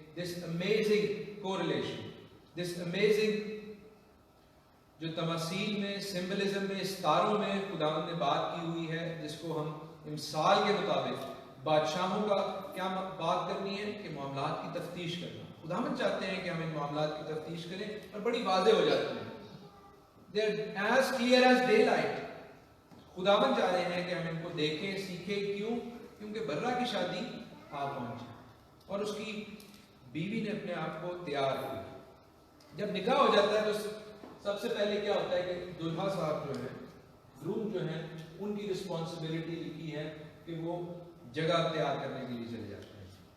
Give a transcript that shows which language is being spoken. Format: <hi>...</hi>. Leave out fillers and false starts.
<en>this amazing correlation,</en> <ur>this amazing جو تماثیل میں, symbolism میں, ستاروں میں خداوند نے بات کی ہوئی ہے, جس کو ہم امثال کے مطابق بادشاہوں کا کیا بات کرنی ہے کہ معاملات کی تفتیش کرنا. خداوند چاہتے ہیں کہ ہم ان معاملات کی تفتیش کریں اور بڑی واضح ہو جاتی ہیں.</ur> <en>They are as clear as daylight.</en> <ur>خداوند چاہ رہے ہیں کہ ہم ان کو دیکھیں, سیکھیں. کیوں؟ کیونکہ برا کی شادی آ پہنچی اور اس کی بیوی نے اپنے آپ کو تیار کیا. جب نکاح ہو جاتا ہے تو سب سے پہلے کیا ہوتا ہے کہ دلہا صاحب جو ہیں, گروم جو ہیں, ان کی رسپانسبلٹی لکھی ہے کہ وہ جگہ تیار کرنے کے لیے چلے جاتے ہیں.</ur>